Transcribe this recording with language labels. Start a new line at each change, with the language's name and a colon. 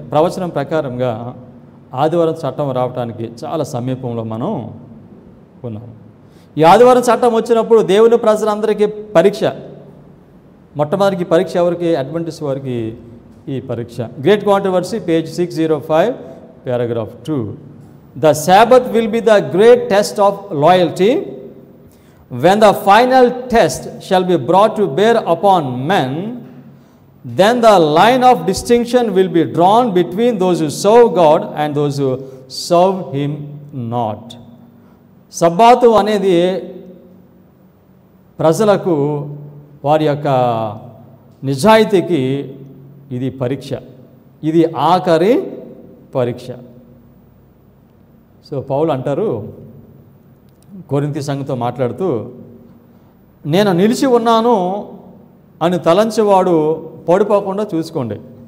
Telugu: ఇంకా ప్రవచనం ప్రకారంగా ఆదివారం చట్టం రావడానికి చాలా సమీపంలో మనం ఉన్నాము. ఈ ఆదివారం చట్టం వచ్చినప్పుడు దేవుని ప్రజలందరికీ పరీక్ష. మొట్టమొదటి పరీక్ష ఎవరికి? అడ్వెంటిస్ట్ వారికి ఈ పరీక్ష. Great controversy, page 605, paragraph 2.
English: The Sabbath will be the great test of loyalty. When the final test shall be brought to bear upon men, then the line of distinction will be drawn between those who serve God and those who serve Him not.
Telugu: సబ్బాతు అనేది ప్రజలకు వారి యొక్క నిజాయితీకి ఇది పరీక్ష, ఇది ఆఖరి పరీక్ష. సో పౌలు అంటారు కొరింథీ సంఘంతో మాట్లాడుతూ, నేను నిలిచి ఉన్నాను అని తలంచేవాడు పడిపోకుండా చూసుకోండి.